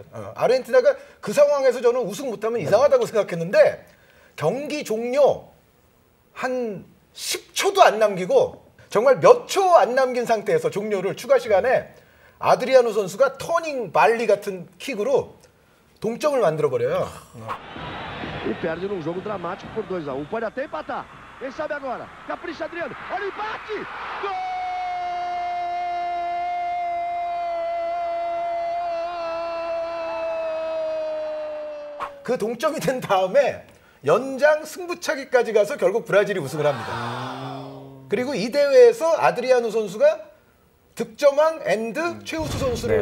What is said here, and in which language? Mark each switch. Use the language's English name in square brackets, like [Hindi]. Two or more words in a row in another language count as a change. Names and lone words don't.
[Korean] 아르헨티나가 그 상황에서 저는 우승 못하면 이상하다고 생각했는데 경기 종료 한 10초도 안 남기고 정말 몇 초 안 남긴 상태에서 종료를 추가 시간에 아드리아노 선수가 터닝 발리 같은 킥으로 동점을 만들어 버려요. [Portuguese] E perde num jogo dramático por 2-1. Pode até empatar. Quem sabe agora? Capricha Adriano. Olha o empate! Gol! [Korean] 그 동점이 된 다음에 연장 승부차기까지 가서 결국 브라질이 우승을 합니다. 그리고 이 대회에서 아드리아노 선수가 득점왕 앤드 최우수 선수를